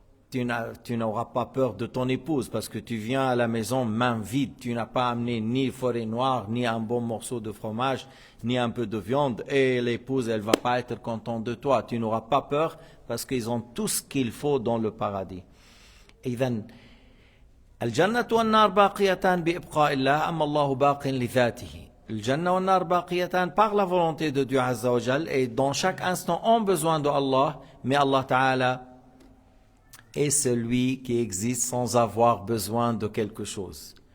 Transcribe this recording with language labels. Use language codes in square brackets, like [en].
[fr] tu n'auras pas peur de ton épouse parce que tu viens à la maison main vide, tu n'as pas amené ni forêt noire, ni un bon morceau de fromage, ni un peu de viande, et l'épouse, elle va pas être contente de toi. Tu n'auras pas peur parce qu'ils ont tout ce qu'il faut dans le paradis. [ar] إذن الجنة والنار باقيتان بإبقاء الله أما الله باق لذاته. [fr] Le [ar] Jannah wa nar baqiyatan [fr] par la volonté de Dieu Azza wa Jal, et dans chaque instant ont besoin de Allah, mais Allah Ta'ala est celui qui existe sans avoir besoin de quelque chose.